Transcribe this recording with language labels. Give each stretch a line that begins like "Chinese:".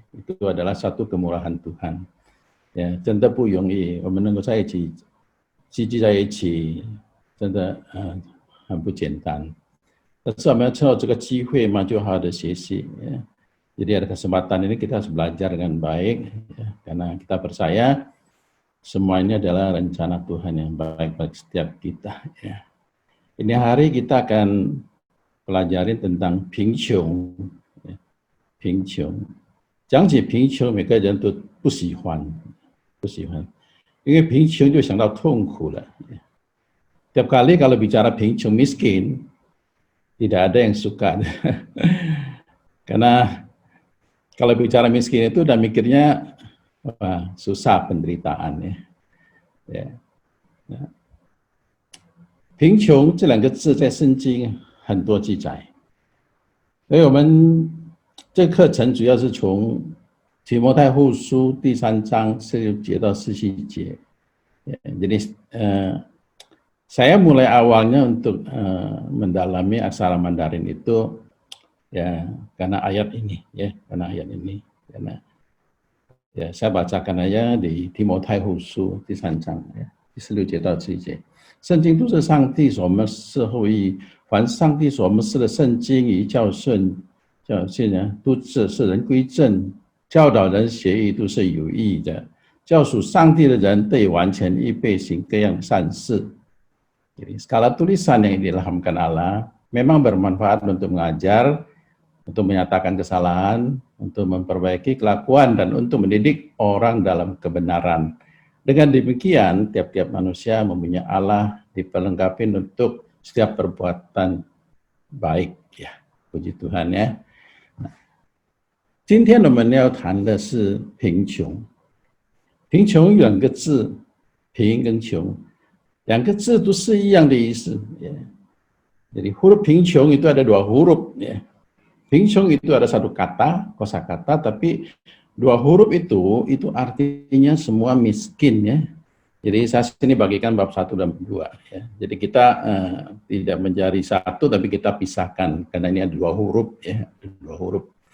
Indonesian: Itu adalah satu kemurahan Tuhan.
Chinese: 真的不容易，我们能够在一起聚集在一起，真的很不简单。但是我们要趁到这个机会嘛，就好好的学习。
Indonesian: Jadi ada kesempatan ini kita harus belajar dengan baik, karena kita percaya semua ini adalah rencana Tuhan yang baik bagi setiap kita. Ini hari kita akan pelajari tentang 贫穷，贫穷。
Chinese: 讲起贫穷，每个人都不喜欢。因为贫穷就想到痛苦了.
Indonesian: Tiap kali kalau bicara 贫穷 miskin, tidak ada yang suka. Karena kalau bicara miskin itu udah mikirnya susah penderitaan ya.
Chinese: 贫穷这两个字在圣经很多记载，所以我们这课程主要是从提摩太后书第3章16节到17节.
Indonesian: Jadi saya mulai awalnya untuk mendalami aksara Mandarin itu ya karena ayat ini ya, karena ya saya bacakan aja di
Chinese: 提摩太后书第3章
Indonesian: ya,
Chinese: 16节到17节. 圣经都是上帝所默示后裔，凡上帝所默示的圣经与教训呢，都是人归正，教导人学义都是有益的，教属上帝的人得以完全预备行各样善事.
Indonesian: Jadi segala tulisan yang diilhamkan Allah memang bermanfaat untuk mengajar, untuk menyatakan kesalahan, untuk memperbaiki kelakuan, dan untuk mendidik orang dalam kebenaran. Dengan demikian, tiap-tiap manusia mempunyai Allah diperlengkapi untuk setiap perbuatan baik. Ya, puji Tuhan ya.
Chinese: 今天我们要谈的是贫穷。贫穷有两个字，贫跟穷，两个字都是一样的意思。
Indonesian: Jadi huruf 贫穷 itu ada dua huruf. 贫穷 itu ada satu kata, kosakata, tapi dua huruf itu artinya semua miskin ya. Jadi saya sini bagikan bab 1 dan 2 ya. Jadi kita tidak mencari satu tapi kita pisahkan karena ini ada dua huruf ya, dua huruf.